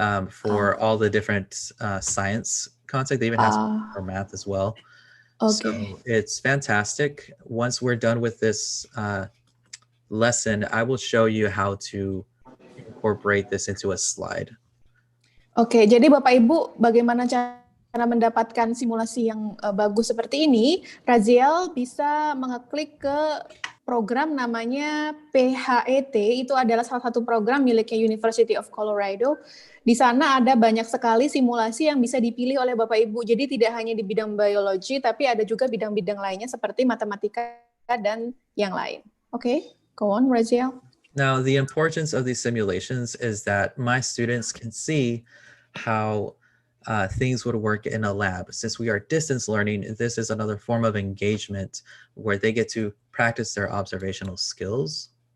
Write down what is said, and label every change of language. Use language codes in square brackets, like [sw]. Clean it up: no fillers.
[en] for all the different science content. They even have some for math as well. Okay. So it's fantastic. Once we're done with this lesson, I will show you how to incorporate this into a slide. [id] Oke, jadi Bapak Ibu, bagaimana cara mendapatkan simulasi yang bagus seperti ini? Raziel bisa mengeklik ke program namanya PHET, itu adalah salah satu program miliknya University of Colorado. Di sana ada banyak sekali simulasi yang bisa dipilih oleh Bapak Ibu. Jadi tidak hanya di bidang biologi, tapi ada juga bidang-bidang lainnya seperti matematika dan yang lain. [en] Oke, go on, Raziel. Now, the importance of these simulations is that my students can see how things would work in a lab. Since we are distance learning, this is another form of engagement where they get to practice their observational skills.